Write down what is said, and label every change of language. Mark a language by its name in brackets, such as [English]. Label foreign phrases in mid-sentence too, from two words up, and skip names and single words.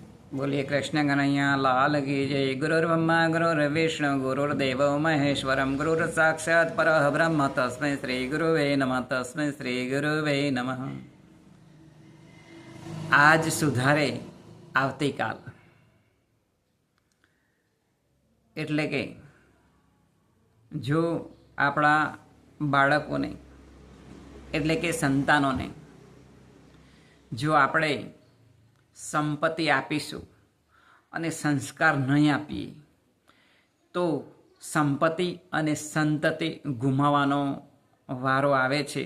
[Hindi] बोलिए कृष्ण कन्हैया लाल की जय। [Sanskrit] गुरुर्ब्रह्मा गुरुर्विष्णु गुरुर्देव महेश्वरम गुरुर साक्षात् परः ब्रह्म तस्मै श्री गुरुवे नमः तस्मै श्री गुरुवे नमः। [Gujarati] આજ સુધારે આવતીકાલ એટલે કે જો આપણા બાળકોને એટલે કે સંતાનોને જો આપણે સંપત્તિ આપીશું અને સંસ્કાર નહીં આપીએ તો સંપત્તિ અને સંતતિ ગુમાવવાનો વારો આવે છે।